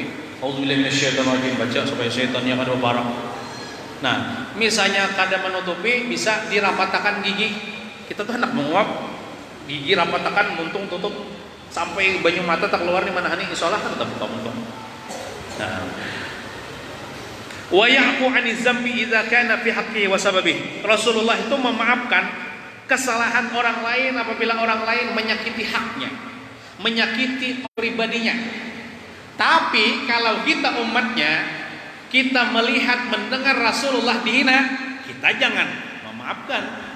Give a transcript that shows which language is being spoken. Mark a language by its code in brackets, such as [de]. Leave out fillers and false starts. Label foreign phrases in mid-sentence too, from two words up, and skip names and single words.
[ar] Auzubillahi minasyaitonirrajim, [bjn] baca supaya setannya kada barang. Nah, misalnya kada menutupi bisa dirapatakan gigi. Kita tuh hendak menguap, gigi rapatakan muntung tutup sampai banyu mata tak keluar di mana hani insyaallah kada buka-buka. Nah, [ar] wa ya'fu 'ani dzambi idza kana fi haqqihi wa sababihi. [id] Rasulullah itu memaafkan kesalahan orang lain apabila orang lain menyakiti haknya, menyakiti pribadinya. Tapi kalau kita umatnya, kita melihat mendengar Rasulullah dihina, kita jangan memaafkan.